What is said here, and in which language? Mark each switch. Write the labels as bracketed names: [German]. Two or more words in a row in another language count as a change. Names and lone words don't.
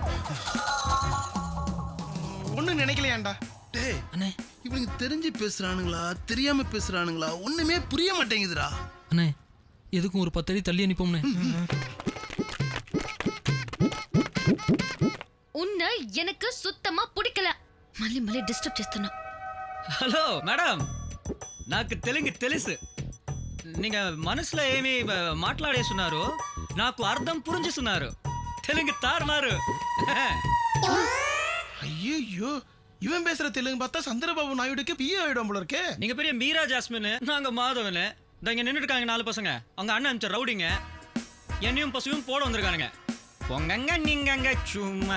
[Tamil] ஒண்ணு நினைக்கலையாண்டா? டேய் அண்ணே, இவனுக்கு தெரிஞ்சு பேசுறானுங்களா தெரியாம பேசுறானுங்களா ஒண்ணுமே புரிய மாட்டேங்குதுடா. அண்ணே, எதுக்கும் ஒரு 10 அடி தள்ளி அனுப்போம்னே. உன்னை எனக்கு சுத்தமா பிடிக்கல. [Telugu] మళ్ళీ డిస్టర్బ్ చేస్తున్నా. హలో మేడం, నాకు తెలుసు. நீங்க మనసుல ఏమి మాట్లాడేస్తున్నారు, నాకు అర్థం పురించేస్తున్నారు. తెలుగు తారుమారు. [Tamil] ஐயோ, இவன் பேசுற தெலுங்கு பார்த்தா சந்திரபாபு நாயுடுக்கு பிஏ ஆயிடும் போல இருக்கே. நீங்க பெரிய மீரா ஜாஸ்மின், நாங்க மாதவன். இங்க நின்றுட்டு இருக்காங்க 4 பசங்க. அவங்க அண்ணன் அனுப்பிச்ச ரவுடிங்க என்னையும் பசுவும் போட வந்திருக்கானுங்க. பொங்கங்க நீங்க சும்மா.